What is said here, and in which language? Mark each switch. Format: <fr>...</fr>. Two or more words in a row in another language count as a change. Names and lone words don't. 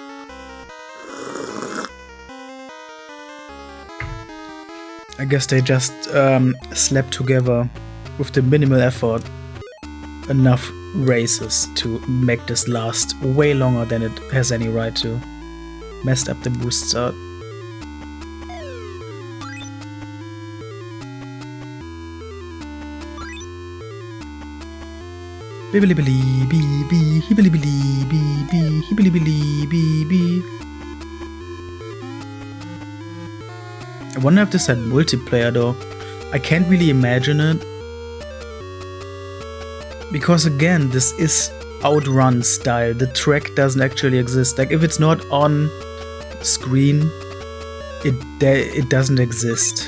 <en>I guess they just slapped together with the minimal effort enough races to make this last way longer than it has any right to. Messed up the boosts out. Bibbly billy bee bee, hibbly billy bee bee, hibbly billy bee bee. I wonder if this had multiplayer though. I can't really imagine it. Because again, this is Outrun style. The track doesn't actually exist. Like if it's not on screen, it doesn't exist.</en>